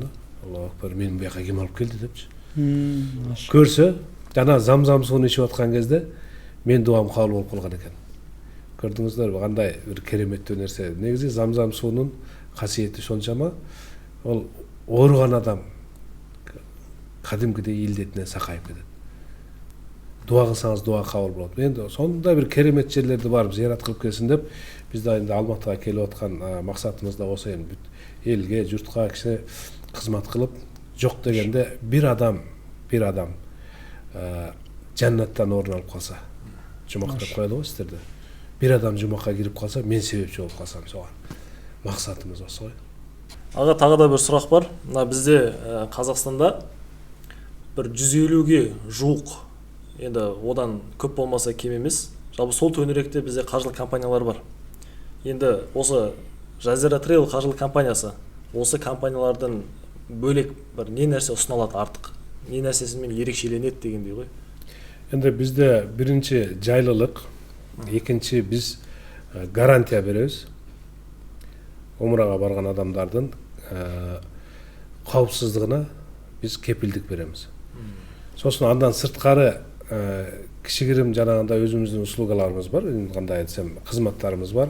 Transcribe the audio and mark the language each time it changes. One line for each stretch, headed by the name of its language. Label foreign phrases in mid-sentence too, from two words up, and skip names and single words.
Kyrgyz: Аллаху акбар, мени буяка ким алып келди депчи. Көрсө, жана замзам сууну ичип аткан кезде мен дуам кабыл болуп калган экен. Көрдүңүздөрбү, кандай бир кереметтүү нерсе. Негизи замзам суунун касиети сончама, ол ооруган адам кадимкидей илдетинен сакайып кетет. Дуа кылсаңыз дуа кабыл болот. Енді сондай бир керемет жерлерди барып зыярат кылып келсин деп, биз да енді Алматыга келип аткан максатыбыз да осы, эми элге, журтка киши кызмат кылып, жок дегенде бир адам жаннаттан орун алып калса, жумак деп коёду го сиздерде. Бир адам жумакка кирип калса, мен себепчи болуп калсам, соган максатыбыз осы го. Ага, тагы да бир сурак бар. Мына бизде Казакстанда бир 150ге жуук,
Kazakh: енді одан көп болмаса кем емес, жалпы сол төңіректе бізде қаржылық компаниялар бар. Енді осы Жазира Travel қаржылық компаниясы, осы компаниялардан бөлек бір не нәрсе ұсыналады артық, не нәрсесімен ерекшеленеді дегендей ғой.
Kyrgyz: Енді бізде биринчи жайлылык, экинчи биз гарантия беребиз. Умрага барган адамдардын каупсыздыгына биз кепилдик беребиз. Сосын андан сырткары кишигирим жанагындай өзүбүздүн услугаларыбыз бар, кандай айтсам, кызматтарыбыз бар.